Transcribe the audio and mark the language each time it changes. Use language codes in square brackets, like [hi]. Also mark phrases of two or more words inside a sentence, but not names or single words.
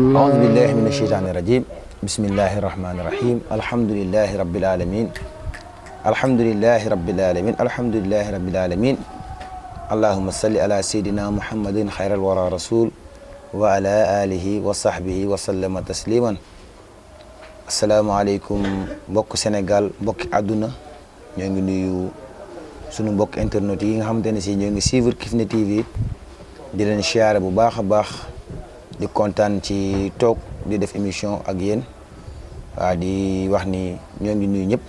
[ar] أعوذ بالله من الشيطان الرجيم. بسم الله الرحمن الرحيم. الحمد لله رب العالمين. الحمد لله رب العالمين. الحمد لله رب العالمين. اللهم صل على سيدنا محمد خير الورى رسول وعلى آله وصحبه وسلم تسليما. [wo] asalaamaaleykum mbokk Sénégal mbokki àdduna ñoo ngi nuyu sunu mbokk internet yi nga xamante ne si ñoo ngi suivre Kifne TV di leen siyaare bu baax a baax di kontaan ci toog di def émission ak yéen waa di wax ni ñoo ngi nuyu ñëpp